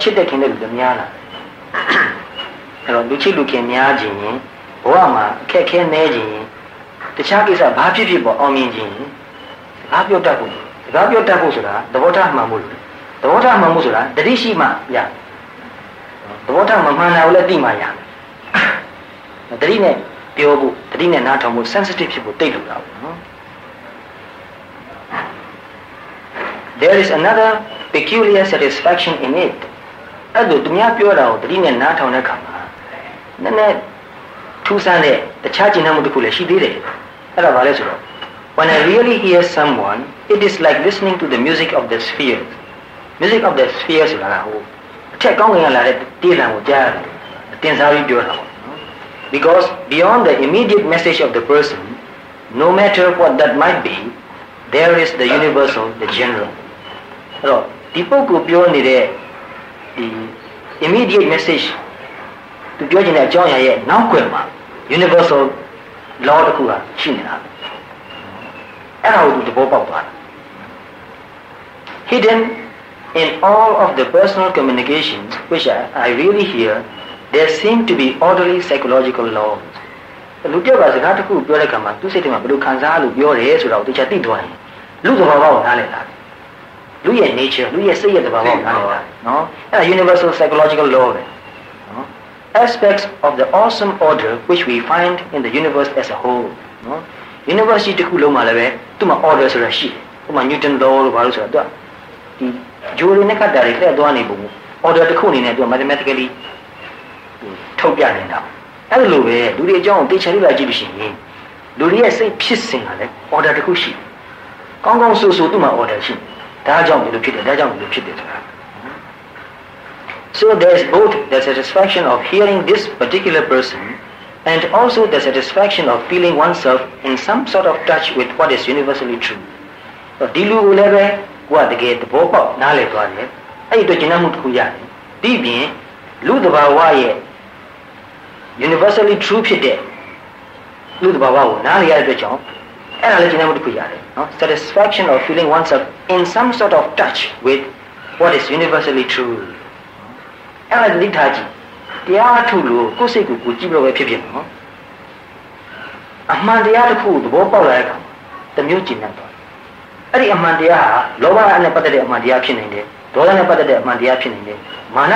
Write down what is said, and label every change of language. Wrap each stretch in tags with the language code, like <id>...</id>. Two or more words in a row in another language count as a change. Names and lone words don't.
<my>စ်တဲ့ခင်တဲ့လူတွေများလာအဲ့တော့လူချစ်လူခင်များခြင်းရင်ဘဝမှာအခက်ခဲနေခြင်းရင်တခြားကိစ္စဘာဖြစ်ဖြစ်ပေါ့အောင်မြင်ခြင်းစကားပြောတတ်ဖို့စကားပြောတတ်ဖို့ဆိုတာသဘောထားမှန်ဖို့လို့သဘောထားမှန်ဖို့ဆိုတာတတိရှိမှရသဘောထားမမှန်တာကိုလည်းသိမှရတတိနဲ့ပြောဖို့တတိနဲ့နားထောင်ဖို့ sensitive ဖြစ်ဖို့တိတ်လို့တာပေါ့နော်</my> <en>There is another peculiar satisfaction in it</en> <my>အဲ့ဒါသူများပြောတာကိုတတိနဲ့နားထောင်တဲ့အခါမှာနည်းနည်းထူးဆန်းတဲ့တခြားကျင့်မှုတစ်ခုလည်းရှိသေး တယ်အဲ့ဒါဘာလဲဆိုတော့</my> <en>When I really hear someone it is like listening to the music of the spheres music of the</en> <my>spheres ဆိုတာဟိုအထက်ကောင်းကင်ကလာတဲ့တေးလံကိုကြားရတယ်တင်စားပြီးပြောတာပေါ့နော်</my> <en>Because beyond the immediate message of the person no matter what that might be there is the universal the general</en> <my>အဲ့တော့ဒီပုဂ္ဂိုလ်ပြောနေတဲ့ဒီ</my> <en>immediate message</en> <my>သူပြောချင်တဲ့အကြောင်းအရာရဲ့နောက်ွယ်မှာ</my> <en>universal law</en> <my>တစ်ခုကရှိနေတာအဲ့ဒါကိုသူသဘောပေါက်သွားတာ</my> <en>Hidden in all of the personal communications which I really hear there seem to be orderly psychological laws</en> <my>လူပြောတာစကားတစ်ခုပြောတဲ့အခါမှာသူစိတ်ထဲမှာဘယ်လိုခံစားလို့ပြောတယ်ဆိုတာကိုတခြားသိသွား ရင်လူသဘောပေါက်ကိုနားလည်တာလူရဲ့ nature လူရဲ့စိတ်ရဲ့သဘောပေါက်ကိုနားလည်တာနော်အဲ့ဒါ</my> <en>universal psychological law</en> <my>ပဲနော်</my> <en>aspects of the awesome order which we find in the universe as a whole</en> <my>နော် universe တစ်ခုလုံးမှာလည်းပဲသူ့မှာ order ဆိုတာရှိတယ်ဥပမာ Newton law လို့ဘာလို့ဆိုတာသူကဒီဂျိုးရင်းနဲ့ခတ်တာတွေလက်သွားနေပုံ order တစ်ခုအနေနဲ့သူက mathematically ထုတ်ပြနေတာအဲ့လိုပဲလူတွေအကြောင်းကိုသိချင်လို့လာကြည့်လို့ရှိရင်လူတွေရဲ့စိတ်ဖြစ်စဉ်ကလည်း order တစ်ခုရှိတယ်ကောင်းကောင်းဆိုဆိုသူ့မှာ order ရှိတယ်ဒါကြောင့်ဒီလိုဖြစ်တယ်ဒါကြောင့်ဒီလိုဖြစ်တယ်ဆိုတာ</my> <en>So there is both the satisfaction of hearing this particular person and also the satisfaction of feeling oneself in some sort of touch with what is universally true</en> <my>ဒီလူကိုလည်းပဲကိုယ်ကတကယ်သဘောပေါက်နားလည်သွားတယ်အဲ့ဒီတော့ကျင့်မှုတစ်ခုရတယ်ပြီးပြင်လူသဘာဝရဲ့</my> <en>universally true</en> <my>ဖြစ်တဲ့လူသဘာဝ ကိုနားလည်ရတဲ့အတွက်ကြောင့်အဲ့ဒါလည်းကျင့်မှုတစ်ခုရတယ်နော်</my> <en>satisfaction of feeling oneself in some sort of touch with what is universally true</en> <my>အဲ့ဒါသိထားကြည့်တရားထုလို့ကိုယ်စိတ်ကိုကြည့်လို့ပဲဖြစ်ဖြစ်နော်အမှန်တရား တစ်ခုသဘောပေါက်လာတဲ့အခါတမျိုးကျင့်တတ်သွားအဲ့ဒီအမှန်တရားဟာလောဘနဲ့ပတ်သက်တဲ့အမှန်တရားဖြစ်နေတယ်ဒေါသနဲ့ပတ်သက်တဲ့အမှန်တရားဖြစ်နေတယ်မာန</my>